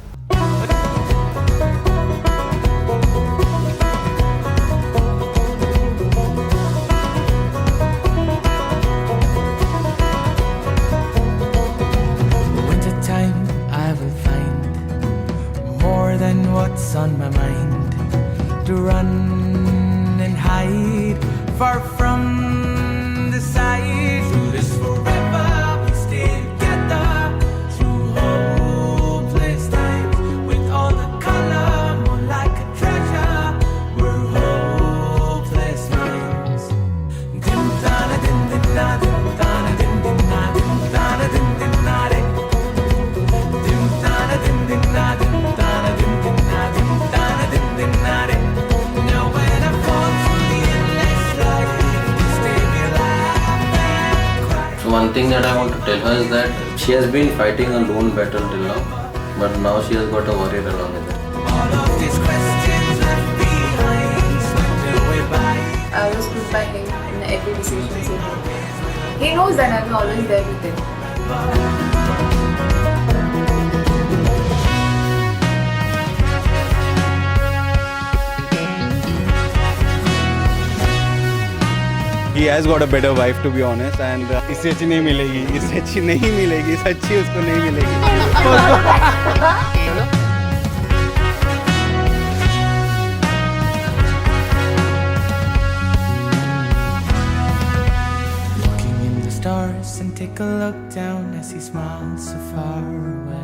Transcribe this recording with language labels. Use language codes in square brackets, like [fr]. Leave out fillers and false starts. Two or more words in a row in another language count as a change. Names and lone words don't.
[en] Wintertime I will find more than what's on my mind, to run and hide far from the sight. Through this forever we stay together, through hopeless times, with all the color more like a treasure. We're hopeless minds. Dim dana dim dim na dim dana dim dim na dim dana dim dim na dim dana dim dim na dim dana dim dim na dim dana dim dim na dim. Now when I fall through the endless light, stay me laugh and cry. So one thing that I want to tell her is that She has been fighting a lone battle till now, but now she has got a warrior along with her. All of these questions left behind slipped away by. I was proved by him in every decision he made. He knows that I'm always there with him. He has got a better wife, to be honest, and [hi] इससे अच्छी नहीं मिलेगी, इससे अच्छी नहीं मिलेगी, इससे अच्छी उसको नहीं मिलेगी. [en] Looking in the stars and take a look down as he smiles so far away.